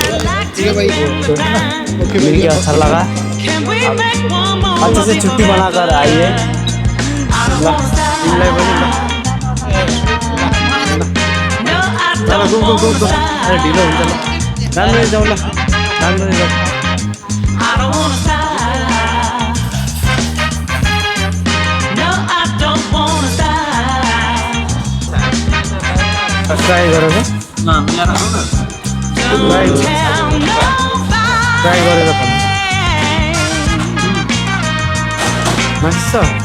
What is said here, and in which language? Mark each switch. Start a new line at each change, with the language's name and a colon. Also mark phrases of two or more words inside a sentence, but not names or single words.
Hindi: मिल गया, अच्छा लगा। अच्छे से छुट्टी बनाकर आइए।
Nepali: अरे ढिलो हुन्छ ल, राम्ररी जाउँ ल, राम्ररी जाउँ। ट्राई गरेर ट्राई गरेर मास्छ।